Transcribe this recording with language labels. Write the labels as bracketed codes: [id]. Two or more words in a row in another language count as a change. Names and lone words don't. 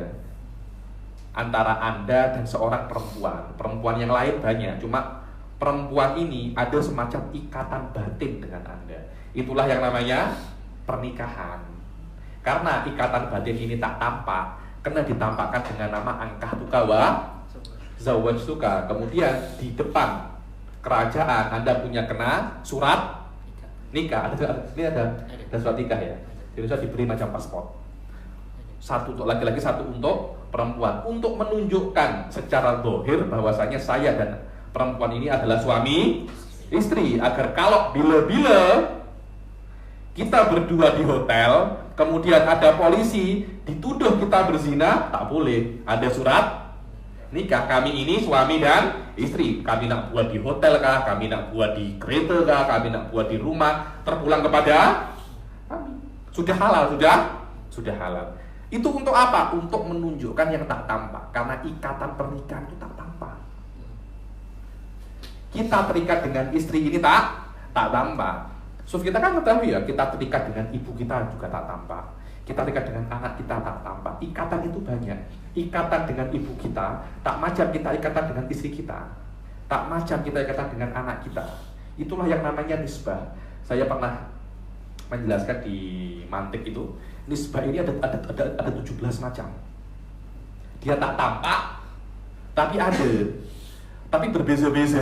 [id] Antara Anda dan seorang perempuan. Perempuan yang lain banyak, cuma perempuan ini ada semacam ikatan batin dengan Anda. Itulah yang namanya pernikahan. Karena ikatan batin ini tak tampak, kena ditampakkan dengan nama [ar] أنكحتك وزوجتك. [id] Kemudian di depan kerajaan Anda punya kena surat nikah. Ini ada surat nikah ya. Jadi saya diberi macam paspor. Satu untuk laki-laki, satu untuk perempuan, untuk menunjukkan secara zahir bahwasanya saya dan perempuan ini adalah suami istri, agar kalau bila-bila kita berdua di hotel, kemudian ada polisi dituduh kita berzina, tak boleh. Ada surat nikah, kami ini suami dan istri. [ms] Kami nak buat di hotel kah, kami nak buat di kereta kah, kami nak buat di rumah, terpulang kepada kami. [id] Sudah halal, sudah halal. Itu untuk apa? Untuk menunjukkan yang tak tampak. Karena ikatan pernikahan itu tak tampak. Kita terikat dengan istri ini tak tampak. So kita kan mengetahui ya, kita terikat dengan ibu kita juga tak tampak. Kita terikat dengan anak kita tak tampak. Ikatan itu banyak. Ikatan dengan ibu kita tak macam kita ikatan dengan istri kita. Tak macam kita ikatan dengan anak kita. Itulah yang namanya nisbah. Saya pernah menjelaskan di mantik itu, nisbah ini ada 17 macam. Dia tak tampak, tapi ada, tapi berbeza-beza.